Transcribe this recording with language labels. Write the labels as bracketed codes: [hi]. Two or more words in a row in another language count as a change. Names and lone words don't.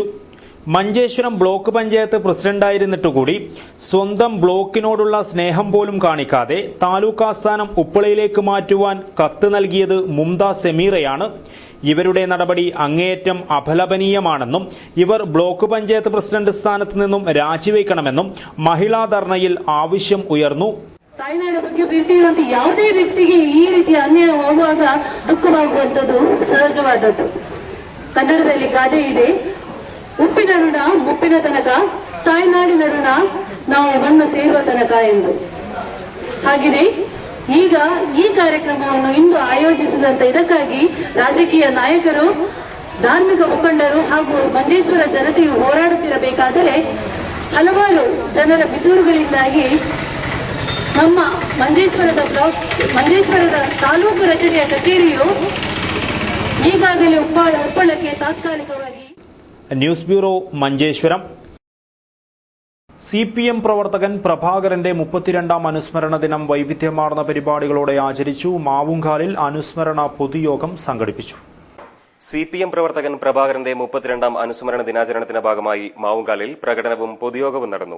[ml] മഞ്ചേശ്വരം ബ്ലോക്ക് പഞ്ചായത്ത് പ്രസിഡന്റായിരുന്നിട്ടുകൂടി സ്വന്തം ബ്ലോക്കിനോടുള്ള സ്നേഹം പോലും കാണിക്കാതെ താലൂക്ക് ആസ്ഥാനം ഉപ്പളയിലേക്ക് മാറ്റുവാൻ കത്ത് നൽകിയത് മുംതാസ് സെമീറയാണ്. ഇവരുടെ നടപടി അങ്ങേയറ്റം അപലപനീയമാണെന്നും ഇവർ ബ്ലോക്ക് പഞ്ചായത്ത് പ്രസിഡന്റ് സ്ഥാനത്ത് നിന്നും രാജിവെക്കണമെന്നും മഹിളാ ധർണയിൽ ആവശ്യം ഉയർന്നു. [kn] ತಾಯ್ನಾಡ ಬಗ್ಗೆ ಪ್ರೀತಿ ಇರುವಂತ ಯಾವುದೇ ವ್ಯಕ್ತಿಗೆ ಈ ರೀತಿ ಅನ್ಯಾಯ ಹೋಗುವಾಗ ದುಃಖವಾಗುವಂಥದ್ದು ಸಹಜವಾದದ್ದು. ಕನ್ನಡದಲ್ಲಿ ಗಾದೆ ಇದೆ, ಉಪ್ಪಿನ ಋಣ ಮುಪ್ಪಿನ ತನಕ, ತಾಯ್ನಾಡಿನ ಋಣ ನಾವು ಮಣ್ಣು ಸೇರುವ ತನಕ ಎಂದು. ಹಾಗೆಯೇ ಈಗ ಈ ಕಾರ್ಯಕ್ರಮವನ್ನು ಇಂದು ಆಯೋಜಿಸಿದಂತ ಇದಕ್ಕಾಗಿ ರಾಜಕೀಯ ನಾಯಕರು, ಧಾರ್ಮಿಕ ಮುಖಂಡರು ಹಾಗೂ ಮಂಜೇಶ್ವರ ಜನತೆಯು ಹೋರಾಡುತ್ತಿರಬೇಕಾದರೆ ಹಲವಾರು ಜನರ ಪಿತೂರುಗಳಿಂದಾಗಿ ನಮ್ಮ ಮಂಜೇಶ್ವರದ ತಾಲೂಕು ರಚನೆಯ ಕಚೇರಿಯು ಈಗಾಗಲೇ ಉಪ್ಪಳಕ್ಕೆ ತಾತ್ಕಾಲಿಕವಾಗಿ. [en] News Bureau, മഞ്ചേശ്വരം. [ml] CPM പ്രവർത്തകൻ പ്രഭാകരന്റെ 32ാം അനുസ്മരണ ദിനം വൈവിധ്യമാർന്ന പരിപാടികളോടെ ആചരിച്ചു. മാവുങ്കാലിൽ അനുസ്മരണ പൊതുയോഗം സംഘടിപ്പിച്ചു. CPM പ്രവർത്തകൻ പ്രഭാകരന്റെ 32ാം അനുസ്മരണ ദിനാചരണത്തിന്റെ ഭാഗമായി മാവുങ്കാലിൽ പ്രകടനവും പൊതുയോഗവും നടന്നു.